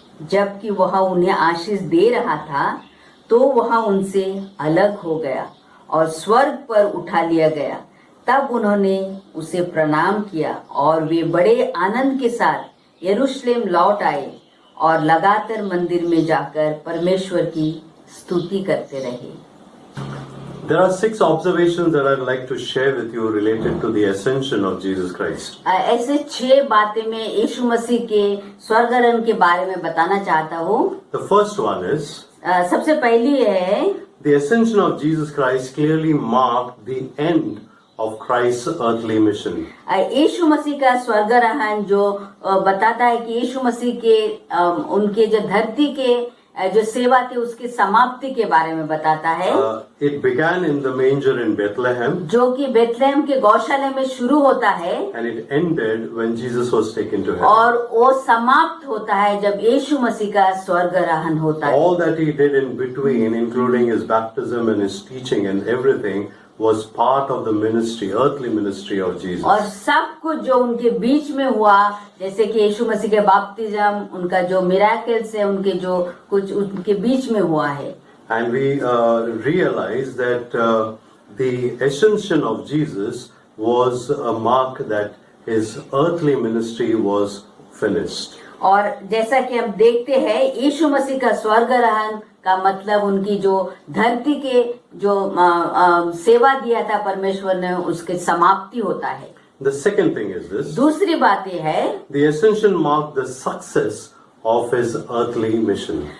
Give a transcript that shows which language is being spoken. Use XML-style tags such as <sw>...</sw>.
<hi>जबकि वह उन्हें आशीष दे रहा था तो वह उनसे अलग हो गया और स्वर्ग पर उठा लिया गया। तब उन्होंने उसे प्रणाम किया और वे बड़े आनंद के साथ यरूशलेम लौट आए और लगातार मंदिर में जाकर परमेश्वर की स्तुति करते रहे।</hi> <en>There are 6 observations that I'd like to share with you related to the ascension of Jesus Christ.</en> <hi>ऐसे 6 बातें मैं यीशु मसीह के स्वर्गारोहण के बारे में बताना चाहता हूँ।</hi> <en>The first one is</en> <hi>सबसे पहली है</hi> <en>the ascension of Jesus Christ clearly marked the end of Christ's earthly mission.</en> <hi>यीशु मसीह का स्वर्गारोहण जो बताता है कि यीशु मसीह के उनके जो धरती के जो सेवा थी उसकी समाप्ति के बारे में बताता है।</hi> <en>It began in the manger in Bethlehem,</en> <hi>जो कि बेथलेहम के गौशाला में शुरू होता है</hi> <en>and it ended when Jesus was taken to heaven.</en> <hi>और वो समाप्त होता है जब यीशु मसीह का स्वर्गारोहण होता है।</hi> <en>All that he did in between, including his baptism and his teaching and everything, was part of the ministry, earthly ministry of Jesus.</en> <hi>और सब कुछ जो उनके बीच में हुआ, जैसे कि यीशु मसीह के बपतिस्म, उनका जो मिराकल्स है, उनके जो कुछ उनके बीच में हुआ है।</hi> <en>And we realize that the ascension of Jesus was a mark that his earthly ministry was finished.</en> <hi>और जैसा कि हम देखते हैं यीशु मसीह का स्वर्गारोहण का मतलब उनकी जो धरती के जो सेवा दिया था परमेश्वर ने उसकी समाप्ति होता है।</hi> <en>The second thing is this.</en> <hi>दूसरी बात ये है</hi> <en>The ascension marked the success of his earthly mission.</en>